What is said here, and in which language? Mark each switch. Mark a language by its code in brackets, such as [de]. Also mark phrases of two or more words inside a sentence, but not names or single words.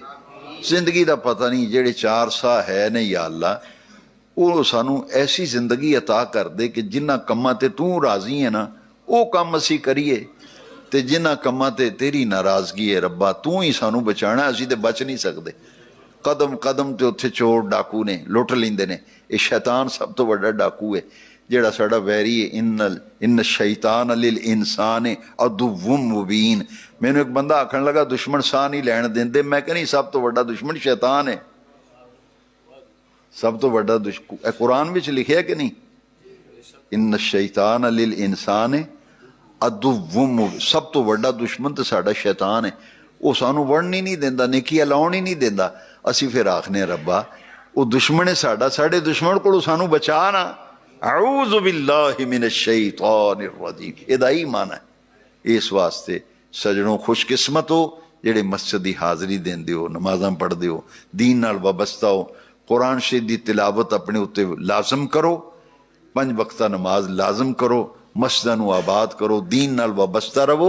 [pa] ਜ਼ਿੰਦਗੀ ਕਾ ਪਤਾ ਨਹੀਂ ਜਿਹੜੇ 4 ਸਾਹ ਹੈ ਨੇ ਯਾ ਅੱਲ੍ਹਾ, ਉਹ ਸਾਨੂੰ ਐਸੀ ਜ਼ਿੰਦਗੀ ਅਤਾ ਕਰ ਦੇ ਕਿ ਜਿਨ੍ਹਾਂ ਕੰਮਾਂ ਤੇ ਤੂੰ ਰਾਜ਼ੀ ਹੈਂ ਨਾ ਉਹ ਕੰਮ ਅਸੀਂ ਕਰੀਏ, ਤੇ ਜਿਨ੍ਹਾਂ ਕੰਮਾਂ ਤੇ ਤੇਰੀ ਨਾਰਾਜ਼ਗੀ ਹੈ ਰੱਬਾ ਤੂੰ ਹੀ ਸਾਨੂੰ ਬਚਾਣਾ, ਅਸੀਂ ਤੇ ਬਚ ਨਹੀਂ ਸਕਦੇ। ਕਦਮ ਕਦਮ ਤੇ ਉੱਥੇ ਚੋਰ ਡਾਕੂ ਨੇ ਲੁੱਟ ਲੈਂਦੇ ਨੇ, ਯੇ ਸ਼ੈਤਾਨ ਸਭ ਤੋਂ ਵੱਡਾ ਡਾਕੂ ਹੈ ਜਿਹੜਾ ਸਾਡਾ ਵੈਰੀ ਹੈ। [ar] إن الشيطان للإنسان عدو مبين. [pa] ਮੈਨੂੰ ਇਕ ਬੰਦਾ ਆਖਣ ਲੱਗਾ ਦੁਸ਼ਮਣ ਸਾਹ ਨਹੀਂ ਲੈਣ ਦੇਂਦੇ, ਮੈਂ ਕਹਿਨੀ ਸਭ ਤੋਂ ਵੱਡਾ ਦੁਸ਼ਮਣ ਸ਼ੈਤਾਨ ਹੈ, ਸਭ ਤੋਂ ਵੱਡਾ ਦੁਸ਼ਮਣ ਕੁਰਾਨ ਵਿਚ ਲਿਖਿਆ ਕਿ ਨਹੀਂ, [ar] إن الشيطان للإنسان عدو, [pa] ਸਭ ਤੋਂ ਵੱਡਾ ਦੁਸ਼ਮਣ ਤੋ ਸਾਡਾ ਸ਼ੈਤਾਨ ਹੈ, ਉਹ ਸਾਨੂੰ ਵੜਨ ਹੀ ਨਹੀਂ ਦੇਂਦਾ, ਨੇਕੀਆਂ ਲਾਉਣ ਹੀ ਨਹੀਂ ਦੇਂਦਾ। ਅਸੀਂ ਫਿਰ ਆਖਣੇ ਰੱਬਾ ਉਹ ਦੁਸ਼ਮਣ ਹੈ ਸਾਡਾ, ਸਾਡੇ ਦੁਸ਼ਮਣ ਕੋਲੋਂ ਸਾਨੂੰ ਬਚਾ ਨਾ, [ar] أعوذ بالله من الشيطان الرجيم, [pa] ਇਹਦਾ ਹੀ ਮਾਨਾ ਹੈ। ਇਸ ਵਾਸਤੇ ਸੱਜਣੋ ਖ਼ੁਸ਼ਕਿਸਮਤ ਹੋ ਜਿਹੜੇ ਮਸਜਿਦ ਕੀ ਹਾਜ਼ਰੀ ਦੇਂਦੇ ਹੋ, ਨਮਾਜ਼ਾਂ ਪੜ੍ਹਦੇ ਹੋ, ਦੀਨ ਨਾਲ ਵਾਬਸਤਾ ਹੋ, ਕੁਰਾਨ ਸ਼ਰੀਫ਼ ਕੀ ਤਿਲਾਵਤ ਅਪਣੇ ਉੱਤੇ ਲਾਜ਼ਮ ਕਰੋ, 5 ਵਕਤਾ ਨਮਾਜ਼ ਲਾਜ਼ਮ ਕਰੋ, ਮਸਜਿਦਾਂ ਨੂੰ ਆਬਾਦ ਕਰੋ, ਦੀਨ ਨਾਲ ਵਾਬਸਤਾ ਰਵੋ।